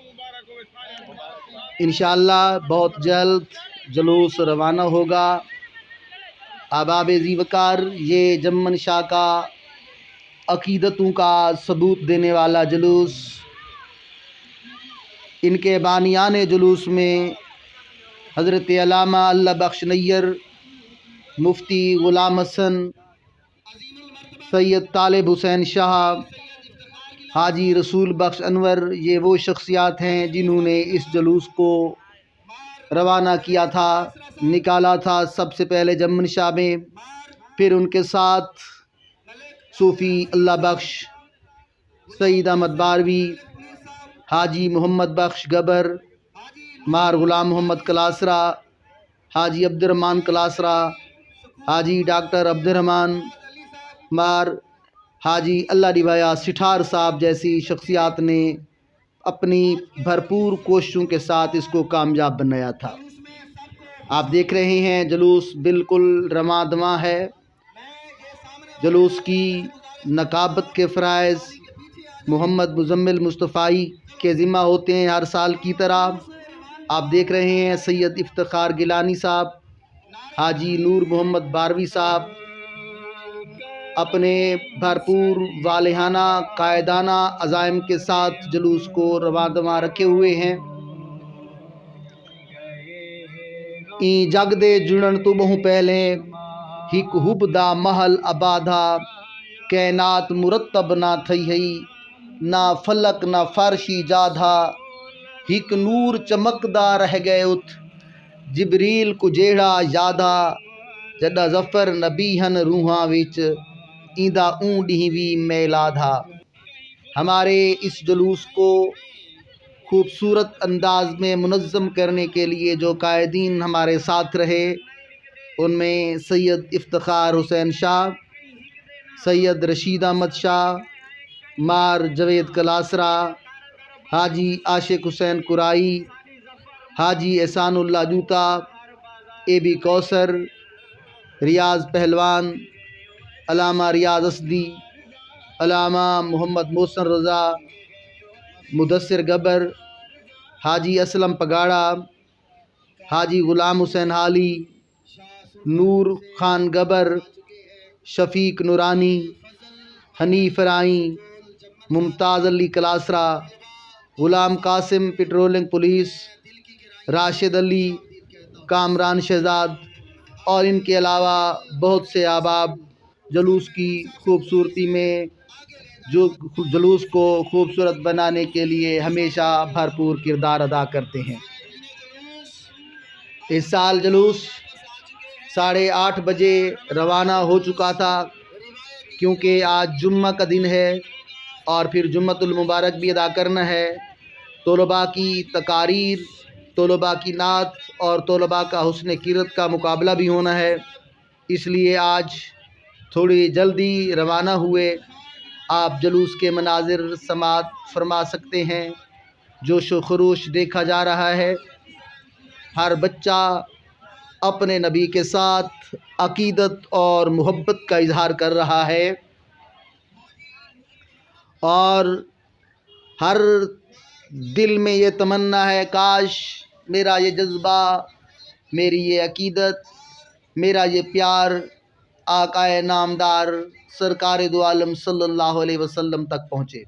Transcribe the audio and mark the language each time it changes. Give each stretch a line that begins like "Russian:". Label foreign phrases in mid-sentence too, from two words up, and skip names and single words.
Urdu: ان شاء اللہ بہت جلد جلوس روانہ ہوگا. احباب ذی وقار، یہ جمن شاہ کا عقیدتوں کا ثبوت دینے والا جلوس, ان کے بانیان جلوس میں حضرت علامہ اللہ بخش نیر، مفتی غلام حسن، سید طالب حسین شاہ، حاجی رسول بخش انور, یہ وہ شخصیات ہیں جنہوں نے اس جلوس کو روانہ کیا تھا، نکالا تھا. سب سے پہلے جمن شاہ میں، پھر ان کے ساتھ صوفی اللہ بخش سعید احمد باروی، حاجی محمد بخش گبر، مار غلام محمد کلاسرا، حاجی عبدالرحمن کلاسرا، حاجی ڈاکٹر عبدالرحمن، مار حاجی اللہ ڈیوایا سٹھار صاحب جیسی شخصیات نے اپنی بھرپور کوششوں کے ساتھ اس کو کامیاب بنایا تھا. آپ دیکھ رہے ہیں جلوس بالکل رواں دواں ہے. جلوس کی نقابت کے فرائض محمد مزمل مصطفائی کے ذمہ ہوتے ہیں ہر سال کی طرح. آپ دیکھ رہے ہیں سید افتخار گیلانی صاحب، حاجی نور محمد باروی صاحب اپنے بھرپور والہانہ قائدانہ عزائم کے ساتھ جلوس کو رواں دواں رکھے ہوئے ہیں.
Saraiki: ای جگ دے جڑن توں بہوں پہلے ہک ہوبدا محل آبادا، کائنات مرتب نہ تھئی ہئی، نہ فلک نہ فرشی جادھا، ہک نور چمکدا رہ گئے اُت جبریل کو جیڑا یادا، جدا جفر نبی ہن روحاں وچ ایندا اونڈی بھی میلادھا.
Urdu: ہمارے اس جلوس کو خوبصورت انداز میں منظم کرنے کے لیے جو قائدین ہمارے ساتھ رہے، ان میں سید افتخار حسین شاہ، سید رشید احمد شاہ, مار جاوید کلاسرا، حاجی عاشق حسین قرائی، حاجی احسان اللہ جوتا، اے۔بی. کوثر، ریاض پہلوان، علامہ ریاض اسدی، علامہ محمد محسن رضا، مدثر گبر، حاجی اسلم پگاڑا, حاجی غلام حسین حالی، نور خان گبر، شفیق نورانی، حنیف رائی, ممتاز علی کلاسرا، غلام قاسم پیٹرولنگ پولیس، راشد علی، کامران شہزاد اور ان کے علاوہ بہت سے احباب جلوس کی خوبصورتی میں جو جلوس کو خوبصورت بنانے کے لیے ہمیشہ بھرپور کردار ادا کرتے ہیں. اس سال جلوس 8:30 بجے روانہ ہو چکا تھا، کیونکہ آج جمعہ کا دن ہے اور پھر جمعۃ المبارک بھی ادا کرنا ہے. طلبا کی تقاریر طلباء کی نعت اور طلباء کا حسن قیرت کا مقابلہ بھی ہونا ہے، اس لیے آج تھوڑی جلدی روانہ ہوئے۔ آپ جلوس کے مناظر سماعت فرما سکتے ہیں۔ جوش و خروش دیکھا جا رہا ہے، ہر بچہ اپنے نبی کے ساتھ عقیدت اور محبت کا اظہار کر رہا ہے، اور ہر دل میں یہ تمنا ہے کاش میرا یہ جذبہ، میری یہ عقیدت، میرا یہ پیار آقائے نامدار سرکار دو عالم صلی اللہ علیہ وسلم تک پہنچے۔